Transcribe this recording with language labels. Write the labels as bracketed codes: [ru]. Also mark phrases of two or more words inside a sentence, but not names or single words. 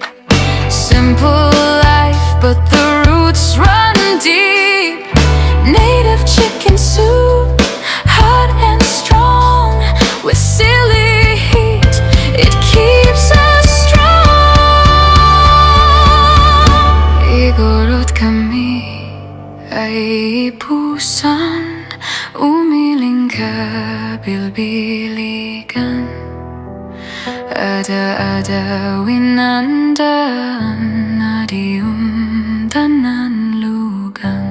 [en] Simple life, but the roots run deep. Native chicken soup, hot and strong, with silly heat, it keeps us strong. [ilo] Igorot kami ay Iposan, umiling kabilbiligan, ada-adawin ang daan, adiundan ng lugan.